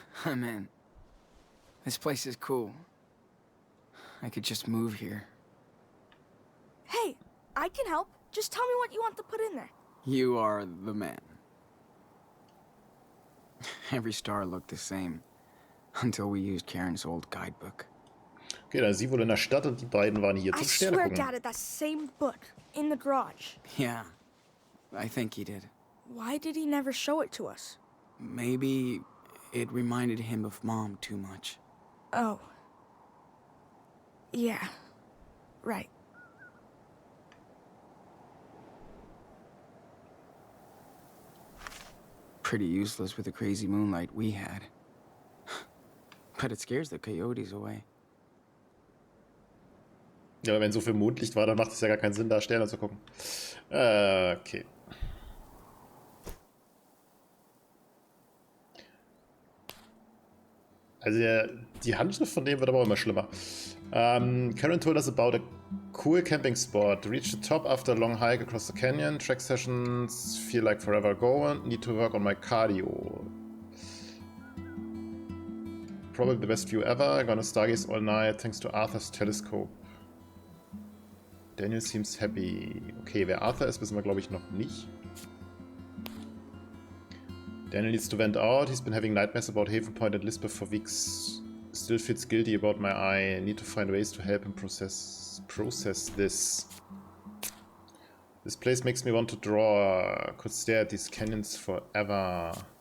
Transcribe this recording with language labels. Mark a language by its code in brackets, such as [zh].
[en] I'm in. This place is cool. I could just move here. Hey, I can help. Just tell me what you want to put in there. You are the man. Every star looked the same. Until we used Karen's old guidebook. [de] Okay, dann ist sie wohl in der Stadt und die beiden waren hier [en] I [de] zum Sterne [en] swear [de] gucken. [en] Dad had that same book in the garage. Yeah, I think he did. Why did he never show it to us? Maybe it reminded him of Mom too much. Oh. Yeah. Right. pretty useless with the crazy moonlight we had. But it scares the coyotes away. [de] Ja, aber wenn so viel Mondlicht war, dann macht es ja gar keinen Sinn, da Sterne zu gucken. Okay. Also die Handschrift von dem wird aber auch immer schlimmer. [en] Karen told us about a cool camping spot. Reach the top after a long hike across the canyon. Track sessions feel like forever ago. Need to work on my cardio. Probably the best view ever. Gonna stargaze all night thanks to Arthur's telescope. Daniel seems happy. [de] Okay, wer Arthur ist, wissen wir glaube ich noch nicht. [en] Daniel needs to vent out. He's been having nightmares about Haven Point and Lisbeth for weeks. Still feels guilty about my eye. I need to find ways to help him process this. This place makes me want to draw. Could stare at these canyons forever.